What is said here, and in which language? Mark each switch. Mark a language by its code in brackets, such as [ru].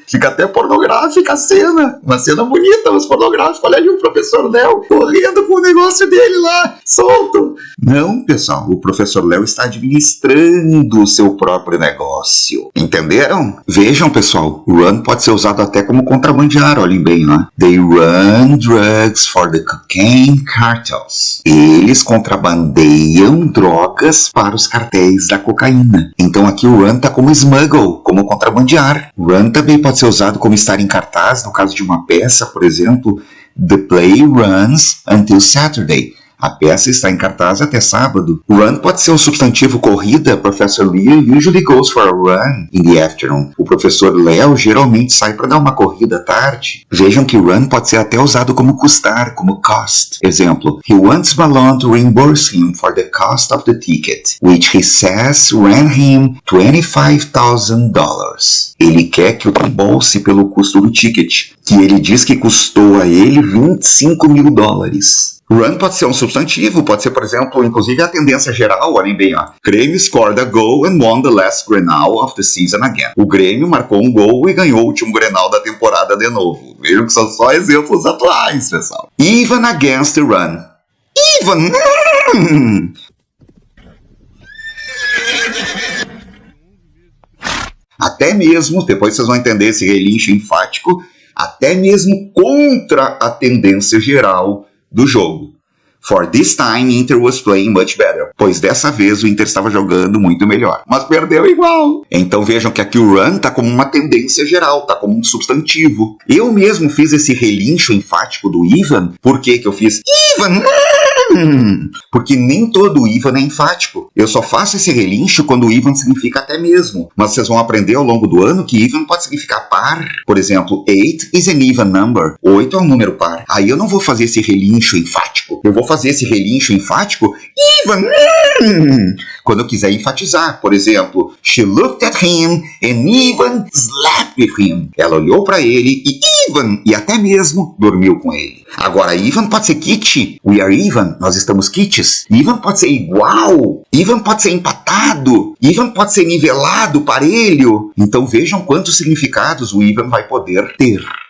[pt] Fica até pornográfica a cena. Uma cena bonita, mas pornográfica. Olha ali o professor Léo correndo com o negócio dele lá, solto. Não, pessoal, o professor Léo está administrando o seu próprio negócio. Entenderam? Vejam, pessoal, run pode ser usado até como contrabandear, olhem bem, ó. [en] They run drugs for the cocaine cartels. [pt] Eles contrabandeiam drogas para os cartéis da cocaína. Então aqui o run tá como smuggle, como contrabandear. Run também pode ser usado como estar em cartaz, no caso de uma peça, por exemplo, [en] the play runs until Saturday. [pt] A peça está em cartaz até sábado. Run pode ser um substantivo corrida. [en] Professor Leo usually goes for a run in the afternoon. [pt] O professor Léo geralmente sai para dar uma corrida à tarde. Vejam que run pode ser até usado como custar, como cost. [en] Exemplo, he wants Malone to reimburse him for the cost of the ticket, which he says ran him $25,000. [pt] Ele quer que o reembolse pelo custo do ticket, que ele diz que custou a ele $25 mil. Run pode ser um substantivo, pode ser, por exemplo, inclusive a tendência geral, olhem bem, ó. [en] Grêmio scored a goal and won the last Grenal of the season again. [pt] O Grêmio marcou um gol e ganhou o último Grenal da temporada de novo. Vejam que são só exemplos atuais, pessoal. [en] Even against the run. Even! [pt] Até mesmo, depois vocês vão entender esse relincho enfático, até mesmo contra a tendência geral do jogo. [en] For this time, Inter was playing much better. [pt] Pois dessa vez o Inter estava jogando muito melhor. Mas perdeu igual. Então vejam que aqui o run tá como uma tendência geral, tá como um substantivo. Eu mesmo fiz esse relincho enfático do even. Por que eu fiz even? Porque nem todo even é enfático. Eu só faço esse relincho quando o even significa até mesmo. Mas vocês vão aprender ao longo do ano que even pode significar par. Por exemplo, [en] 8 is an even number. [pt] 8 é um número par. Aí eu não vou fazer esse relincho enfático. Eu vou fazer esse relincho enfático even quando eu quiser enfatizar. Por exemplo, [en] she looked at him and even slept with him. [pt] Ela olhou para ele e even, e até mesmo dormiu com ele. Agora, even pode ser kit. [en] We are even. [pt] Nós estamos kits. Even pode ser igual. Even pode ser empatado. Even pode ser nivelado, parelho. Então vejam quantos significados o even vai poder ter.